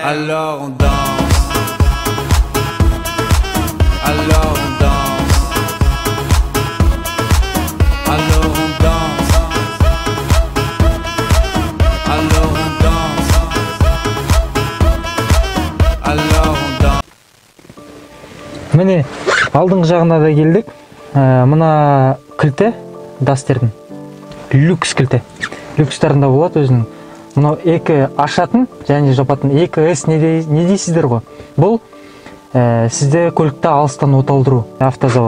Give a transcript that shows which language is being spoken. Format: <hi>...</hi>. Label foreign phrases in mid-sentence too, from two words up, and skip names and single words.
<fr>Alors on danse. Alors on danse. Alors on danse. Alors on danse. Alors on danse.</fr> <kk>Міне, алдыңғы жағына да келдік. Мына кілті Дастердің. Люкс кілті. Люкстарында болады өзінің. Мынау екі ашатын және жапатын 2S не дейсіздер ғой? Бұл сізде көлікті алыстан оталдыру автозавод.</kk>